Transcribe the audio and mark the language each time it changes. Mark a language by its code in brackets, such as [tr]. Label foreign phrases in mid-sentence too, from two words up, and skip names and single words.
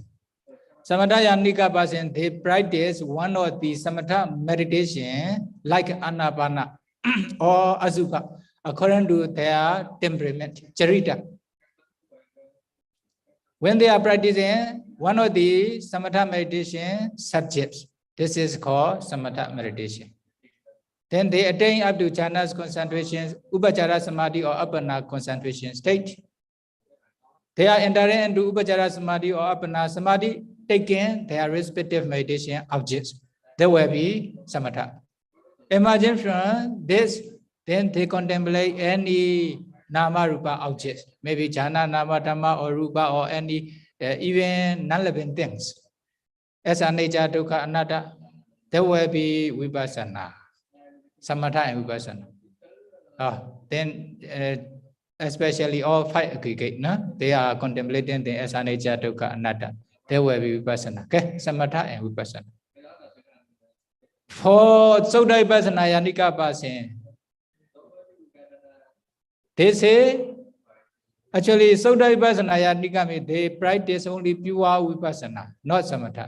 [pi] Samatha yanika [en] person, they practice one of the samatha meditation like anapana or asubha according to their temperament, charita. When they are practicing one of the samatha meditation subjects, this is called samatha meditation. Then they attain up to jhanas concentration, [pi] upachara samadhi [en] or apana concentration state. They are entering into [pi] upachara samadhi [en] or [pi] apana samadhi, [en] taking their respective meditation objects. There will be samatha. Imagine from this, then they contemplate any [pi] nama rupa [en] objects, maybe [pi] jhana, nama, dhamma, [en] or rupa, or any even non-living things. [pi] As anicca, dukkha, anatta, [en] there will be vipassana, samatha and vipassana. Then especially all five aggregate, no? They are contemplating the as [pi] anicca, dukkha, anatta. [en] There will be vipassana. Okay, samatha and vipassana. For [pi] Sutra vipassana yanika [en] person, they say, actually, [pi] Sutra vipassana yanika, [en] they practice only pure vipassana, not samatha.